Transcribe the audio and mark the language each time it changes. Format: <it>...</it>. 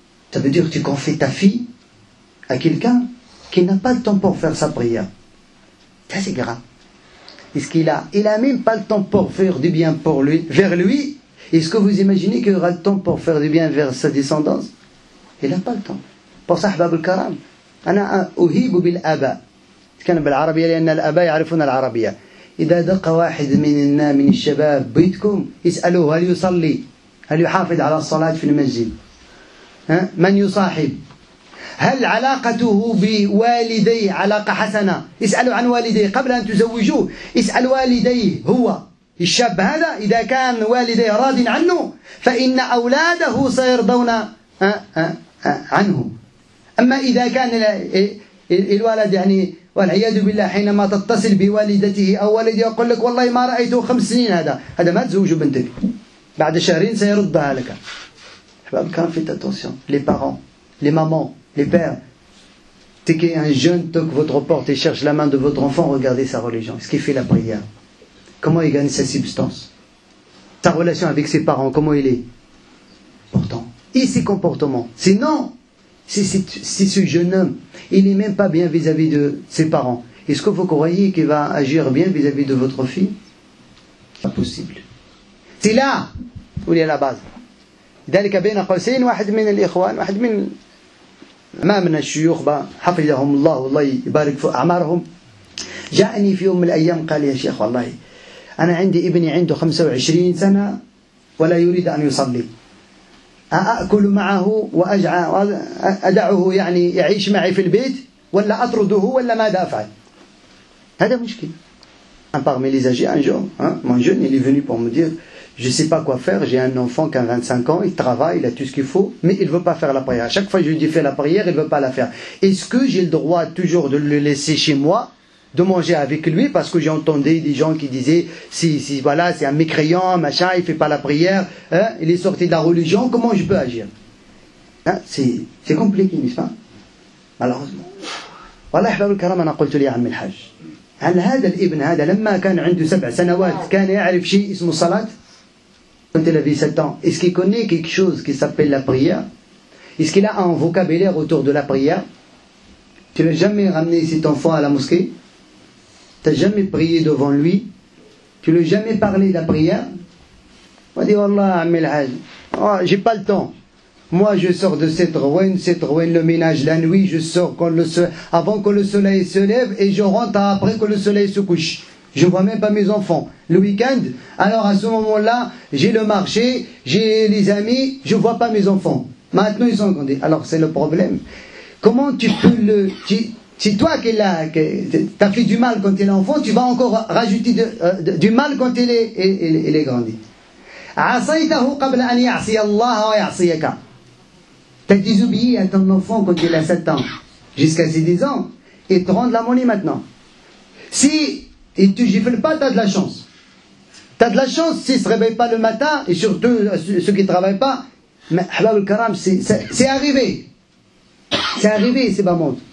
<fr>Ça veut dire que tu confies ta fille à quelqu'un qui n'a pas le temps pour faire sa prière. Ça c'est grave. Est-ce qu'il a même pas le temps pour faire du bien vers lui? Est-ce que vous imaginez qu'il aura le temps pour faire du bien vers sa descendance? Il n'a pas le temps. Pour ça,</fr> <ar>أحباب الكرام, أنا أهيب بالآباء. كان بالعربية لأن الآباء يعرفون العربية. إذا دق واحد من الشباب بيتكم اسألوه هل يصلي؟ هل يحافظ على الصلاة في المسجد؟ من يصاحب؟ هل علاقته بوالديه علاقة حسنة؟ اسألوا عن والديه قبل أن تزوجوه. اسأل والديه هو الشاب هذا إذا كان والديه راض عنه فإن أولاده سيرضون عنه. أما إذا كان الولد يعني والعياذ بالله حينما تتصل بوالدته أو والده يقول لك والله ما رأيته 5 سنين هذا ما تزوج بنتك بعد شهرين سيردها لك.</ar> <fr>Faites attention, les parents, les mamans, les pères. Dès qu'un jeune toque votre porte et cherche la main de votre enfant, regardez sa religion. Est-ce qu'il fait la prière? Comment il gagne sa substance? Sa relation avec ses parents, comment il est? Pourtant, et ses comportements. Sinon, si ce jeune homme, il n'est même pas bien vis-à-vis de ses parents, est-ce que vous croyez qu'il va agir bien vis-à-vis de votre fille? Pas possible. C'est là où il y a la base.</fr> <ar>ذلك بين قوسين واحد من الإخوان واحد من أمامنا الشيوخ حفظهم الله والله يبارك في أعمارهم جاءني في يوم من الأيام قال يا شيخ والله أنا عندي ابني عنده 25 سنة ولا يريد أن يصلي. أأكل معه وأدعه يعني يعيش معي في البيت ولا أطرده ولا ماذا أفعل؟ هذا مشكل.</ar> <fr>Parmi les âgés, un jour, mon jeune, il est venu pour me dire, je ne sais pas quoi faire, j'ai un enfant qui a 25 ans, il travaille, il a tout ce qu'il faut, mais il ne veut pas faire la prière. À chaque fois que je lui dis fais la prière, il ne veut pas la faire. Est-ce que j'ai le droit toujours de le laisser chez moi, de manger avec lui, parce que j'ai entendu des gens qui disaient, si voilà, c'est un mécréant, machin, il ne fait pas la prière, il est sorti de la religion, comment je peux agir? C'est compliqué, n'est-ce pas? Malheureusement.</fr> <ar>والله أحباب الكرام أنا قلت لي يا عم الحاج هل هذا الابن هذا لما كان عنده 7 سنوات كان يعرف شيء اسمه الصلاة؟</ar> <fr>Quand il avait 7 ans, est-ce qu'il connaît quelque chose qui s'appelle la prière? Est-ce qu'il a un vocabulaire autour de la prière? Tu n'as jamais ramené cet enfant à la mosquée? Tu n'as jamais prié devant lui? Tu ne lui as jamais parlé de la prière? On dit Wallah Ammi al-Hajj, j'ai pas le temps. Moi je sors de cette ruine, le ménage la nuit, je sors avant que le soleil se lève et je rentre après que le soleil se couche. Je ne vois même pas mes enfants. Le week-end, alors à ce moment-là, j'ai le marché, j'ai les amis, je ne vois pas mes enfants. Maintenant ils sont grandis. Alors c'est le problème. Comment tu peux c'est toi qui as fait du mal quand il est enfant, tu vas encore rajouter du mal quand il est grandi.</fr> <ar>عصيته قبل أن يعصي الله ويعصيك.</ar> <fr>T'as désobéi à ton enfant quand il a 7 ans, jusqu'à ses 10 ans, et te rend de la monnaie maintenant. Si il ne gifle pas, tu as de la chance. Tu as de la chance s'il ne se réveille pas le matin, et surtout ceux qui ne travaillent pas. Mais Ahbab al-Karam, c'est arrivé. C'est arrivé, c'est pas monde.</fr>